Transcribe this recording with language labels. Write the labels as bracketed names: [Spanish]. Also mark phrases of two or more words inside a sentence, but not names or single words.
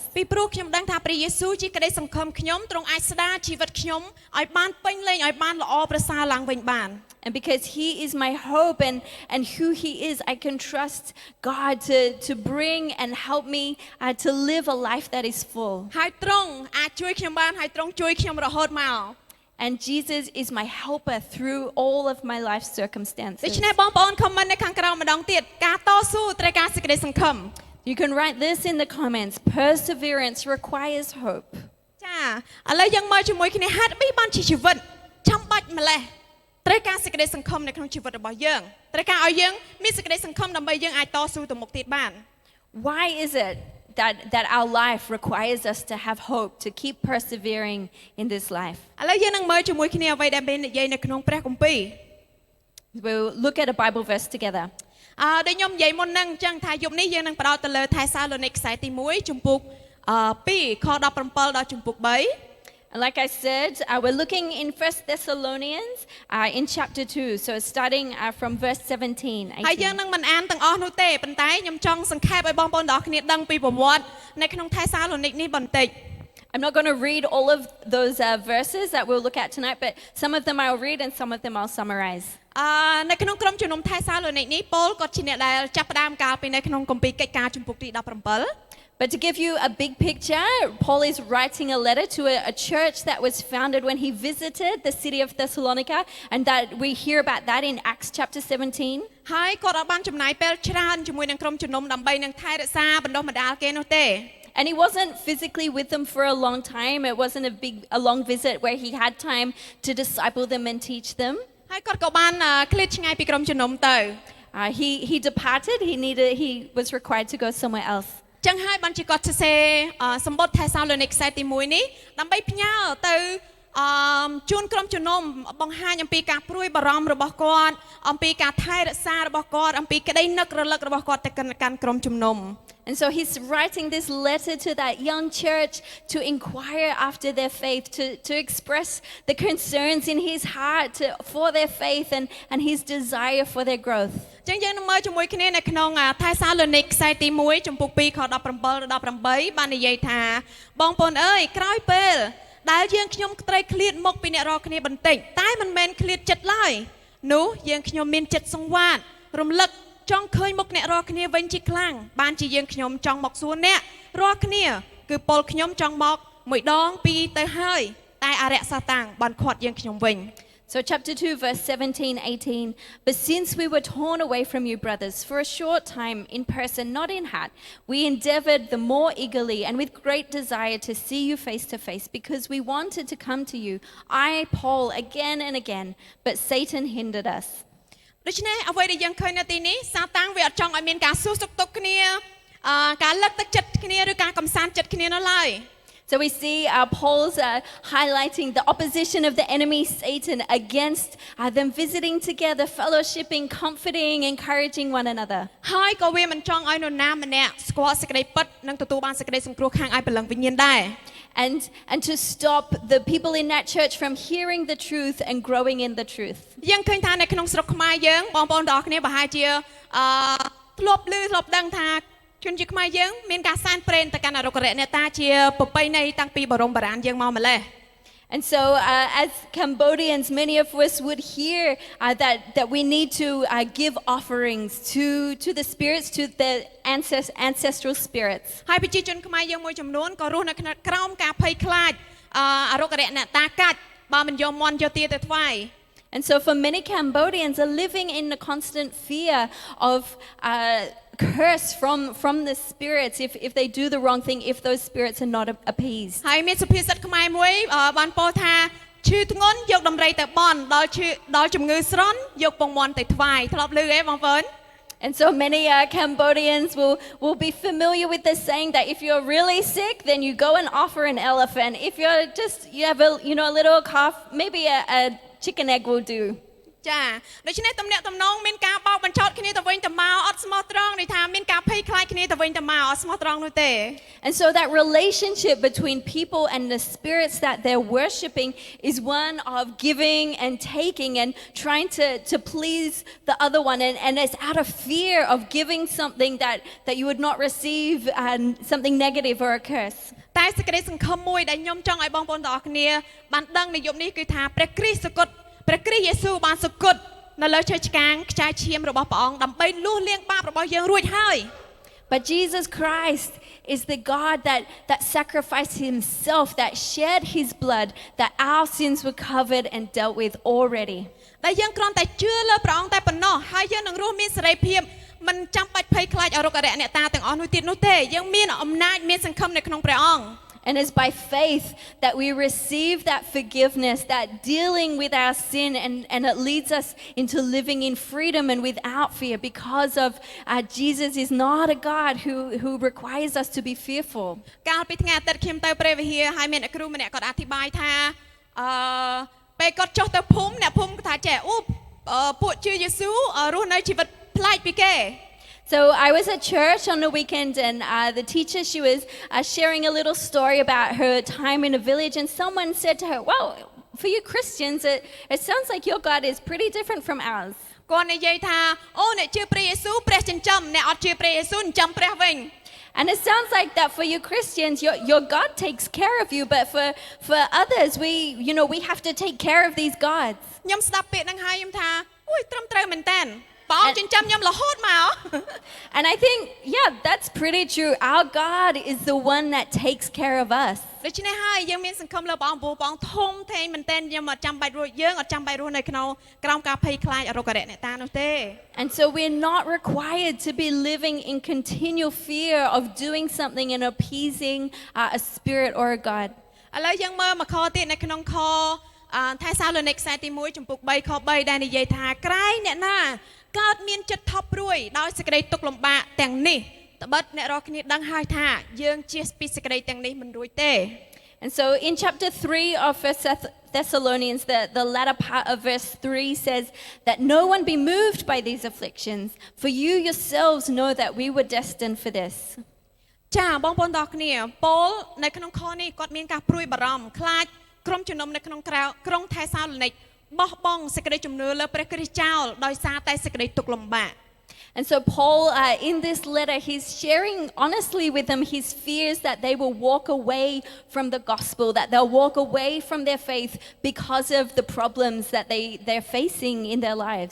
[Khmer] ពីព្រោះខ្ញុំដឹងថាព្រះយេស៊ូវជាក្តីសង្ឃឹមខ្ញុំទ្រង់អាចស្ដារជីវិតខ្ញុំឲ្យបានពេញលេញឲ្យបានល្អប្រសើរឡើងវិញបាន [English] And because He is my hope and who He is, I can trust God to bring and help me to live a life that is full. [Khmer] ហើយទ្រង់អាចជួយខ្ញុំបានហើយទ្រង់ជួយខ្ញុំរហូតមក [English] And Jesus is my helper through all of my life [Khmer] ដូ [English] circumstances. [Khmer] ច្នេះបងប្អូន comment នៅខាងក្រោមម្ដងទៀតការតស៊ូត្រូវការសេចក្តីសង្ឃឹម [English] You can write this in the comments. Perseverance requires hope. [Khmer] ចាឥឡូវយើងមើលជាមួយគ្នាហេតុអ្វីបានជាជីវិតចាំបាច់ម្លេះត្រូវការសេចក្តីសង្ឃឹមនៅក្នុងជីវិតរបស់យើងត្រូវការឲ្យយើងមានសេចក្តីសង្ឃឹមដើម្បីយើងអាចតស៊ូទៅមុខទៀតបាន [English] Why is it that our life requires us to have hope, to keep persevering in this life? [Khmer] ឥឡូវយើងនឹងមើលជាមួយគ្នាអ្វីដែលមាននិយាយនៅក្នុងព្រះគម្ពីរ [English] We'll look at a Bible verse together. [Khmer] ដូចខ្ញុំនិយាយមុនហ្នឹងអញ្ចឹងថាយប់នេះយើងនឹងផ្ដោតទៅលើថេសាឡូនីកខ្សែទី1ជំពូក2ខ17ដល់ជំពូក3 [English] And like I said, we're looking in 1 Thessalonians in chapter 2, so starting from verse 17. [Khmer] ហើយយើងនឹងមិនអានទាំងអស់នោះទេប៉ុន្តែខ្ញុំចង់សង្ខេបឲ្យបងប្អូនទាំងអស់គ្នាដឹងពីប្រវត្តិនៅក្នុងថេសាឡូនីកនេះបន្តិច [English] I'm not going to read all of those verses that we'll look at tonight, but some of them I'll read and some of them I'll summarize. [Khmer] នៅក្នុងក្រុមជំនុំថេសាឡូនីកនេះប៉ូលគាត់ជាអ្នកដែលចាប់ផ្ដើមកាលពីនៅក្នុងគម្ពីរកិច្ចការជំពូកទី17 [English] But to give you a big picture, Paul is writing a letter to a church that was founded when he visited the city of Thessalonica, and that we hear about that in Acts chapter 17. [Khmer] ហើយគាត់អត់បានចំណាយពេលច្រើនជាមួយនឹងក្រុមជំនុំដើម្បីនឹងថែរក្សាបណ្ដុះបណ្ដាលគេនោះទេ [English] And he wasn't physically with them for a long time. It wasn't a long visit where he had time to disciple them and teach them. [Khmer] ហើយគាត់ក៏បានឃ្លាតឆ្ងាយពីក្រុមជំនុំទៅ [English] He departed. He was required to go somewhere else. [Khmer] ចឹងហើយបានជាគាត់សរសេរសម្បត្តិថេសាឡូនីកខ្សែទី1នេះដើម្បីផ្ញើទៅជូនក្រុមជំនុំបង្ហាញអំពីការព្រួយបារម្ភរបស់គាត់អំពីការថែរក្សារបស់គាត់អំពីក្តីនឹករលឹករបស់គាត់ទៅកាន់ក្រុមជំនុំ [English] And so he's writing this letter to that young church to inquire after their faith, to express the concerns in his heart for their faith and his desire for their growth. [Khmer] ចឹងយើងនឹងមើលជាមួយគ្នានៅក្នុងថេសាឡូនីកខ្សែទី1ចំពុក2ខ17ដល់18បាននិយាយថាបងប្អូនអើយក្រោយពេលដែលយើងខ្ញុំត្រូវឃ្លាតមុខពីអ្នករាល់គ្នាបន្តិចតែមិនមែនឃ្លាតចិត្តឡើយនោះយើងខ្ញុំមានចិត្តសង្វាតរំលឹកចង់ឃើញមុខអ្នករាល់គ្នាវិញជាខ្លាំងបានជាយើងខ្ញុំចង់មកសួរអ្នករាល់គ្នាគឺពលខ្ញុំចង់មកមួយដងពីរទៅហើយតែអរិយសាតាំងបានខាត់យើងខ្ញុំវិញ [English] So chapter 2 verse 17, 18. But since we were torn away from you, brothers, for a short time in person, not in heart, we endeavored the more eagerly and with great desire to see you face to face because we wanted to come to you, I, Paul, again and again, but Satan hindered us. [Khmer] ដូច្នេះអ្វីដែលយើងឃើញនៅទីនេះសាតាំងវាអត់ចង់ឲ្យមានការសួរសុខទុក្ខគ្នាការលើកទឹកចិត្តគ្នាឬការកំសាន្តចិត្តគ្នានោះឡើយ [English] So we see Paul's highlighting the opposition of the enemy Satan against them visiting together, fellowshipping, comforting, encouraging one another. [Khmer] ហើយក៏វាមិនចង់ឲ្យនរណាម្នាក់ស្គាល់សេចក្តីពិតនិងទទួលបានសេចក្តីសង្គ្រោះខាងឯព្រលឹងវិញ្ញាណដែរ [English] And to stop the people in that church from hearing the truth and growing in the truth. [Khmer] យើងឃើញថានៅក្នុងស្រុកខ្មែរយើងបងប្អូនទាំងអស់គ្នាប្រហែលជាធ្លាប់ឮធ្លាប់ដឹងថាជនជាខ្មែរយើងមានការសែនព្រេន ទៅកាន់អរុក្ខរៈអ្នកតាជាប្រពៃណីតាំងពីបរមបុរាណយើងមកម្លេះ [English] And so as Cambodians many of us would hear that we need to give offerings to the spirits to the ancestral spirits [Khmer] ហើយប្រជាជនខ្មែរយើងមួយចំនួនក៏រស់នៅក្រោមការភ័យខ្លាចអរុក្ខរៈអ្នកតាកាច់បើមិនយកមន់យកទាទៅថ្វាយ [English] And so for many Cambodians are living in a constant fear of curse from the spirits if they do the wrong thing if those spirits are not appeased [Khmer] ហើយមានសុភាសិតខ្មែរមួយបានពោលថាឈឺធ្ងន់យកដំរីទៅបន់ដល់ជំងឺស្រន់យកពងមាន់ទៅថ្វាយធ្លាប់ឮទេបងប្អូន [English] And so many Cambodians will be familiar with this saying that if you're really sick then you go and offer an elephant if you're just you have a little cough maybe a chicken egg will do [Khmer] ចាដូច្នេះទំនាក់ទំនងមានការបោ កបញ្ឆោតគ្នាទៅវិញទៅមកអត់ស្មោះត្រង់នេះថាមានការភ័យខ្លាចគ្នាទៅវិញទៅមកអត់ស្មោះត្រង់នោះទេ [English] And so that relationship between people and the spirits that they're worshiping is one of giving and taking and trying to please the other one and it's out of fear of [Khmer] giving something that you would not receive something negative or a curse តែសេចក្តីសង្ឃឹមមួយដែលខ្ញុំចង់ឲ្យបងប្អូនទាំងអស់គ្នាបានដឹងនៅយប់នេះគឺថាព្រះគ្រីស្ទសគត់ព្រះគ្រីស្ទយេស៊ូវបានសគត់នៅលើឈើឆ្កាងខ្ចាយឈាមរបស់ព្រះអង្គដើម្បីលួសលាងបាបរបស់យើងរួចហើយ [English] But Jesus Christ is the God that sacrificed himself, that shed his blood, that our sins were covered and dealt with already. [Khmer] ដែលយើងគ្រាន់តែជឿលើព្រះអង្គតែប៉ុណ្ណោះហើយយើងនឹងរស់មានសេរីភាពមិនចាំបាច់ភ័យខ្លាចអរុក្ខរៈអ្នកតាទាំងអស់នោះទៀតនោះទេយើងមានអំណាចមានសង្ឃឹមនៅក្នុងព្រះអង្គ [English] And it's by faith that we receive that forgiveness, that dealing with our sin, and it leads us into living in freedom and without fear because of Jesus is not a God who requires us to be fearful. [Khmer] កាលពីថ្ងៃអាទិត្យខ្ញុំទៅព្រះវិហារហើយមានអ្នកគ្រូម្នាក់គាត់អធិប្បាយថាពេលគាត់ចុះទៅភូមិអ្នកភូមិគាត់ថាចេះអូពួកជឿយេស៊ូវរស់នៅជីវិតប្លែកពីគេ [English] So I was at church on the weekend, and the teacher, she was sharing a little story about her time in a village, and someone said to her, well, for you Christians, it sounds like your God is pretty different from ours. [Khmer] គាត់និយាយថាអូអ្នកជឿព្រះយេស៊ូវព្រះចិញ្ចឹមអ្នកអត់ជឿព្រះយេស៊ូវចិញ្ចឹមព្រះវិញ [English] And it sounds like that for you Christians, your God takes care of you, but for others, we have to take care of these gods. [Khmer] ខ្ញុំស្ដាប់ពាក្យហ្នឹងហើយខ្ញុំថាអូយត្រឹមត្រូវមែនតើព្រះអង្គចិញ្ចឹមខ្ញុំរហូតមក [English] And I think, yeah, that's pretty true. Our God is the one that takes care of us. [Khmer] ដូច្នេះហើយយើងមានសង្ឃឹមលើព្រះអង្គព្រោះព្រះអង្គធំធេងមែនតើយើងអត់ចាំបាច់រស់យើងអត់ចាំបាច់រស់នៅក្នុងក្រោមការភ័យខ្លាចអរុក្ខរៈអ្នកតានោះទេ [English] And so we're not required to be living in continual fear of doing something and appeasing a spirit or a god. [Khmer] ឥឡូវយើងមើលមកខទៀតនៅក្នុងខថេសាឡូនីកខ្សែទី1ចំពុក3ខ3ដែលនិយាយថាក្រែងអ្នកណាកើតមានចិត្តថប់ព្រួយដោយសេចក្តីទុក្ខលំបាកទាំងនេះត្បិតអ្នករាល់គ្នាដឹងហើយថាយើងជៀសពីសេចក្តីទាំងនេះមិនរួចទេ [English] And so in chapter 3 of 1 Thessalonians, the latter part of verse 3 says that no one be moved by these afflictions, for you yourselves know that we were destined for this. [Khmer] ចាបងប្អូនទាំងគ្នាប៉ូលនៅក្នុងខនេះគាត់មានការព្រួយបារម្ភខ្លាចក្រុមជំនុំនៅក្នុងក្រុងថេសាឡូនីកបោះបង់សេចក្តីជំនឿលើព្រះគ្រីស្ទចោលដោយសារតែសេចក្តីទុក្ខលំបាក [English] And so Paul, in this letter, he's sharing honestly with them his fears that they will walk away from the gospel, that they'll walk away from their faith because of the problems that they're facing in their lives.